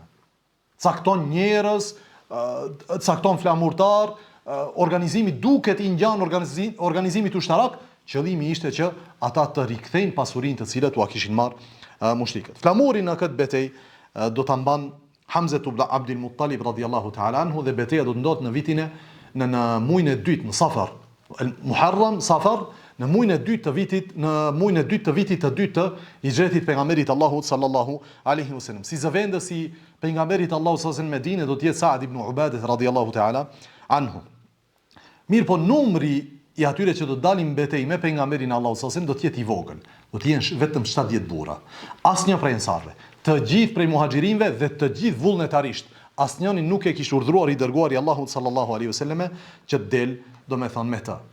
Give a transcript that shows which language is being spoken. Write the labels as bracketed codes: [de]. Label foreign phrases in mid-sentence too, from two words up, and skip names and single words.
[sq] Cakton njerëz, cakton flamurtar, organizimi duket i ngjan organizimit ushtarak, qëllimi ishte që ata të rikthejnë pasurinë të cilët u kishin marrë mushrikët. Flamurin në këtë betejë do ta mban Hamza ibn Abdul Muttalib [ar] رضي الله تعالى عنه [sq] dhe betejë do të ndodhte në vitin në muajin e dytë në Safar, Muharram, Safar, në muajin e dytë të vitit të dytë të hijretit pejgamberit Allahut [ar] صلى الله عليه وسلم. [sq] Si zëvendësi pejgamberit Allahut [ar] صلى الله عليه وسلم [sq] në Medinë do të jetë Sa'd ibn Ubadah [ar] رضي الله تعالى عنه. [sq] Mirë, po numri i atyre që do të dalin betejë me pejgamberin Allahut [ar] صلى الله عليه وسلم [sq] do të jetë i vogël. Do të jenë vetëm 70 burra. Asnjë prej ansarëve, të gjithë prej muhaxhirinëve dhe të gjithë vullnetarisht. Asnjëni nuk e kishte urdhëruar i dërguari Allahut [ar] صلى الله عليه وسلم [sq] që të del, domethënë me të.